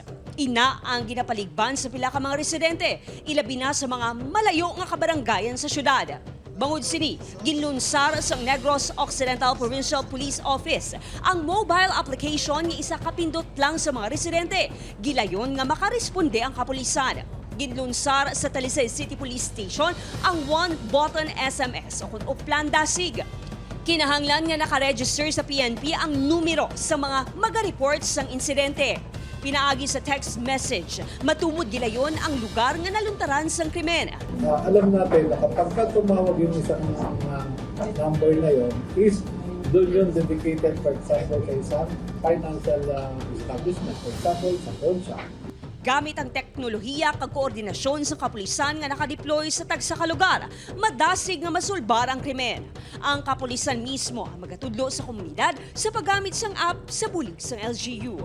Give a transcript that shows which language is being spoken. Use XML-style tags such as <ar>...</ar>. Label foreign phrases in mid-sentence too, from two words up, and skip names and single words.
<hil>Ina ang ginapaligban sa pila ka mga residente, ilabi na sa mga malayo nga kabaranggayan sa syudad. Bangod sini, ginlunsar sa Negros Occidental Provincial Police Office ang</hil> <en>mobile application</en> <hil>nga isa kapindot lang sa mga residente. Gilayon nga makaresponde ang kapulisan. Ginlunsar sa Talisay City Police Station ang</hil> <en>one-button SMS</en> <hil>o plan dasig. Kinahanglan nga nakaregister sa PNP ang numero sa mga maga-report sang insidente. Pinaagi sa</hil> <en>text message,</en> <hil>matumod gilayon ang lugar nga naluntaran sang krimen.</hil> <tl>Alam natin na kapag tumawag yung isang number na yon is doon yun dedicated,</tl> <en>for example,</en> <tl>sa isang</tl> <en>financial establishment, for example,</en> <tl>sa pawn shop.</tl> <hil>Gamit ang teknolohiya kag koordinasyon sa kapulisan nga nakadeploy sa tagsaka lugar, madasig nga masulbar ang krimen. Ang kapulisan mismo ang magatudlo sa komunidad sa paggamit sang app sa bulig sang LGU.</hil>